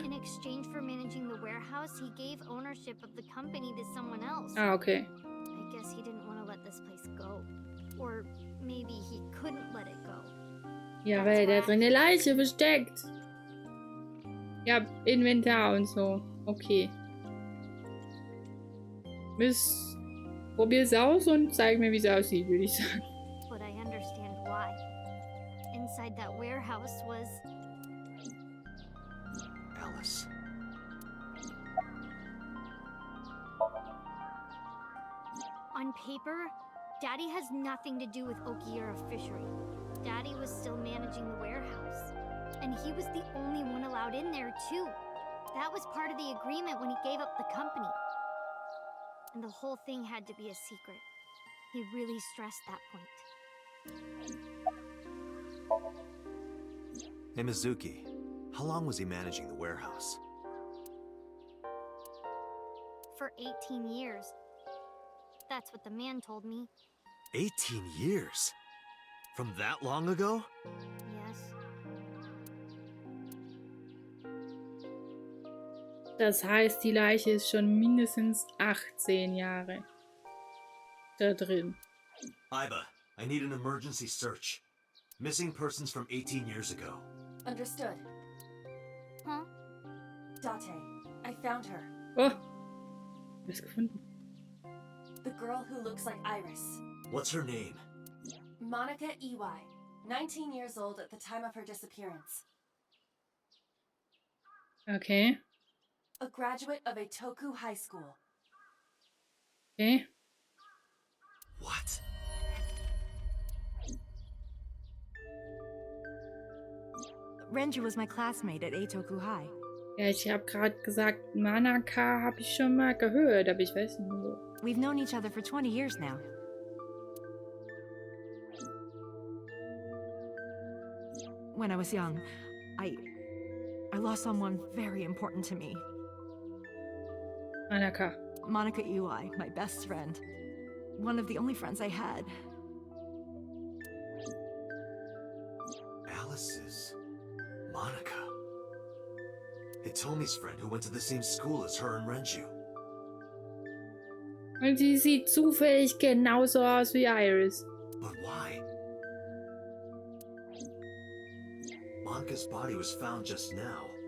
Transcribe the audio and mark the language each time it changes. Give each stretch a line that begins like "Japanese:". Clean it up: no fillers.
English: In exchange for managing the warehouse, he gave ownership of the company to someone else. Ah, okay. I guess he didn't want to let this place go. Or maybe he couldn't let it go.
German: Ja, weil da drin eine Leiche versteckt. Ja, Inventar und so. Okay. Probier's aus und zeig mir, wie es aussieht, würde ich sagen.
English: But I understand why. Inside that warehouse was... Alice. On paper, Daddy has nothing to do with Okiura Fishery. Daddy was still managing the warehouse. And he was the only one allowed in there, too. That was part of the agreement when he gave up the company. And the whole thing had to be a secret. He really stressed that point. Hey, Mizuki. How long was he managing the warehouse? For 18 years. That's what the man told me. 18 years? From that long ago? Yes.
German: Das heißt, die Leiche ist schon mindestens 18 Jahre da drin.
English: Iba, I need an emergency search. Missing persons from 18 years ago. Understood. Huh? Date, I found her.
German: Oh, was gefunden.
English: The girl who looks like Iris. What's her name? Monica Iwai, 19 years old at the time of her disappearance. Okay. A graduate of Eitoku High School. Okay. What? Renju was my classmate at Eitoku High.
German: Ja, ich habe gerade gesagt, Manaka habe ich schon mal gehört, aber ich weiß nicht wo.
English: We've known each other for 20 years now. When I was young, I lost someone very important to me. Manaka. Monica Iwai, my best friend. One of the only friends I had. Alice's Monica. Hitomi's friend who went to the same school as her and Renju.
German: Und sie sieht zufällig genauso aus wie Iris.
English: But why? Monica's body was found just now.